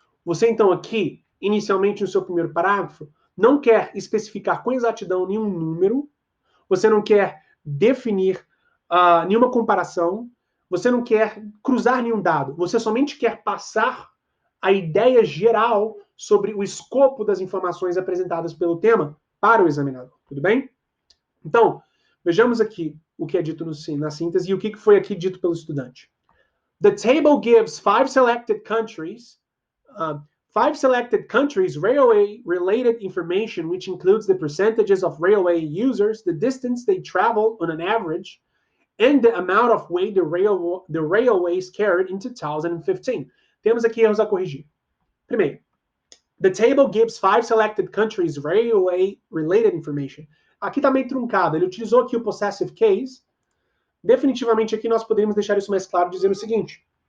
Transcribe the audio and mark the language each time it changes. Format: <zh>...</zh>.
<pt>Você, então, aqui, inicialmente no seu primeiro parágrafo, não quer especificar com exatidão nenhum número, você não quer definir nenhuma comparação, você não quer cruzar nenhum dado, você somente quer passar a ideia geral sobre o escopo das informações apresentadas pelo tema para o examinador. Tudo bem? Então, vejamos aqui o que é dito na síntese e o que foi aqui dito pelo estudante.</pt> <en>The table gives 5 selected countries railway-related information, which includes the percentages of railway users, the distance they travel on an average, and the amount of weight the railways carried in 2015.</en> <pt>Temos aqui erros a corrigir. Primeiro,</pt> <en>the table gives 5 selected countries railway-related information.</en> <pt>Aqui está meio truncado. Ele utilizou aqui o possessive case. Definitivamente aqui nós poderíamos deixar isso mais claro dizendo o seguinte.</pt>